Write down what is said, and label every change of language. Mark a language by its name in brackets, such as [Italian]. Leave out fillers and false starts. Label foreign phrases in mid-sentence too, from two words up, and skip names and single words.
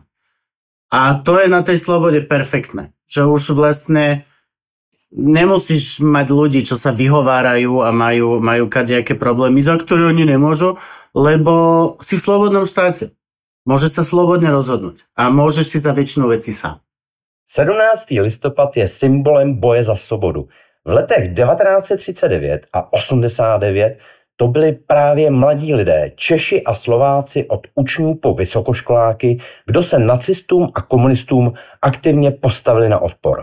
[Slovak] A to je na tej slobode perfektné. Že už vlastne nemusíš mať ľudí, čo sa vyhovárajú a majú kadejaké problémy, za ktoré oni nemôžu, lebo si v slobodnom štáte. Môžeš sa slobodne rozhodnúť a môžeš si za väčšinu veci sám. [Czech] 17. listopad je symbolem boje za svobodu. V letech 1939 a 89 to byli právě mladí lidé, Češi a Slováci od učňů po vysokoškoláky, kdo se nacistům a komunistům aktivně postavili na odpor.